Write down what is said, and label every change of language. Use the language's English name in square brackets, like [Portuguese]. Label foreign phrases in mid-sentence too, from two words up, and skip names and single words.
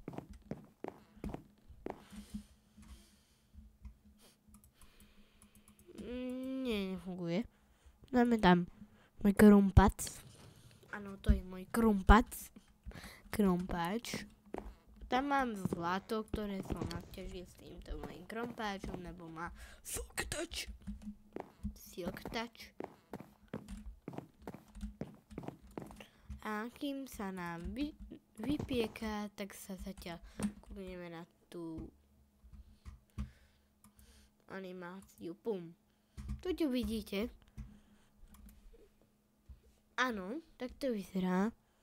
[Slovak] Nie, nefunguje. Dáme tam môj krumpac. Áno, to je môj krumpac. Krumpáč. Tam mám zlato, ktoré som naťažil s týmto mojím krumpáčom, lebo má [English] silk touch. Silk touch. [Slovak] A kým sa nám vypieka, tak sa zatiaľ kúkneme na tú animáciu. Pum. Tu vidíte. Áno, tak to vyzerá.